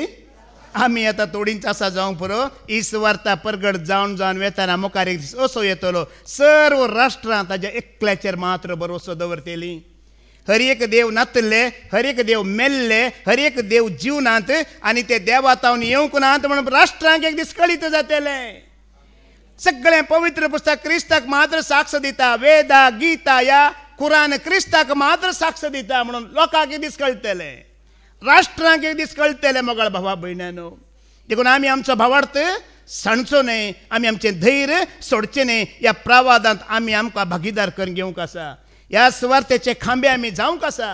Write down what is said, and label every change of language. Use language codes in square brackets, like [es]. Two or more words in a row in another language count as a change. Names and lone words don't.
[kok] आमी आतां तोडींच आसा जावंक पुरो. इस्वार्था परगट जावन जावन वेताना मुखार एक दीस असो येतलो, सर्व राष्ट्रां ताच्या एकल्याचेर मात्र भरवसो दवरतली. हर एक देव नातले, हर एक देव मेल्ले, हर एक देव जिवनांत आनी ते देवातावन येवंक नात म्हणून राष्ट्रांक एक दीस कळीत जातले. सगळें पवित्र पुस्तक क्रिस्ताक मात्र साक्ष दिता. वेदा, गीता या कुरान क्रिस्ताक मात्र साक्ष दिता म्हणून लोकांक एक दीस कळटले, राष्ट्रांक एक दीस कळटले. मोगाळ भावा भयणानो, देखून आमी आमचो भावार्थ सांडचो न्हय, आमी आमचें धैर्य सोडचें न्हय. ह्या प्रवादांत आमी आमकां भागीदार करून घेवंक आसा. ह्या सुवार्थेचे खांबे आमी जावंक आसा.